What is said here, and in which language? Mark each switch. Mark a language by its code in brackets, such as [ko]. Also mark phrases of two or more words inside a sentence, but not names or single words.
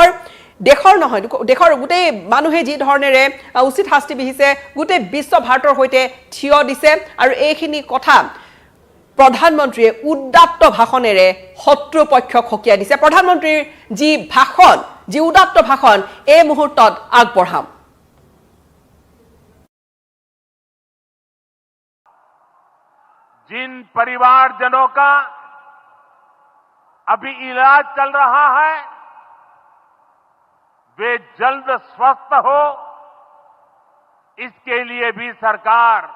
[as] দেশৰ গোটেই মানুহে যি ধৰণেৰে উচিত শাস্তি বিহিছে গোটেই বিশ্ব ভাৰতৰ সৈতে থিয় দিছে আৰু এইখিনি কথা প্ৰধানমন্ত্ৰীয়ে উদাত্ত ভাষণেৰে শত্ৰুপক্ষক হকিয়াই দিছে প্ৰধানমন্ত্ৰীৰ যি ভাষণ যি উদাত্ত ভাষণ এই মুহূৰ্তত আগবঢ়াম [hi] जिन परिवारजनों का अभी इलाज चल रहा है वे जल्द स्वस्थ हो इसके लिए भी सरकार